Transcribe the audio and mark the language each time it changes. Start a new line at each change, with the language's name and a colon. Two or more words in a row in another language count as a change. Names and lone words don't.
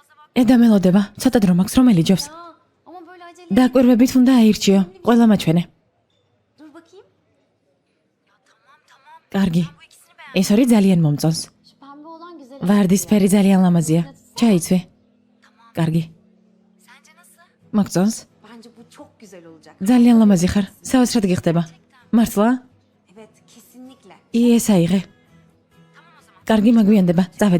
Georgian: ედა მელოდება, ცოტა დრო მაქვს, რომელი ჯობს?
Turkish: Ama böyle acele.
Georgian: დაკვირვებით უნდა აირჩიო, ყველა მაჩვენე.
Turkish: Dur bakayım.
Georgian: კარგი. ეს ორი ძალიან მომწონს.
Turkish: Şu pembe olan güzel.
Georgian: ვარდისფერი ძალიან ლამაზია. ჩაიცვი. კარგი.
Turkish: Sence nasıl?
Georgian: მოგწონს?
Turkish: Bence bu çok güzel olacak.
Georgian: ძალიან ლამაზი ხარ. საოცრად გიხდება. მართლა?
Turkish: Evet, kesinlikle.
Georgian: ეს აიღე. კარგი მაგვიანდება. წავედი.